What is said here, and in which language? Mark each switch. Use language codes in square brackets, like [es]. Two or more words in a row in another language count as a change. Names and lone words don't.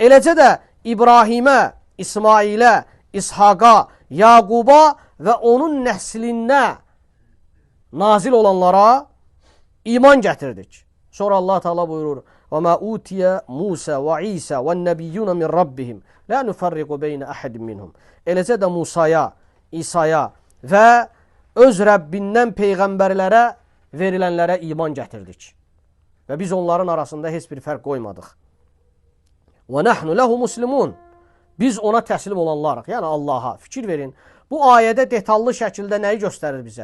[az] Eləcə də İbrahimə, İsmailə, İshaqa, Yaquba və onun nəslinə nazil olanlara iman gətirdik. Sonra Allah Teala buyurur: [ar] "وما أوتي موسى وعيسى والنبيون من ربهم لا نفرق بين أحد منهم." [az] Eləcə də Musaya, İsa'ya və öz Rəbbindən peyğəmbərlərə verilənlərə iman gətirdik. Və biz onların arasında heç bir fərq qoymadıq. [ar] ونحن له مسلمون. [az] Biz ona təslim olanlarıq, yəni Allaha. Fikir verin, bu ayədə detallı şəkildə nəyi göstərir bizə?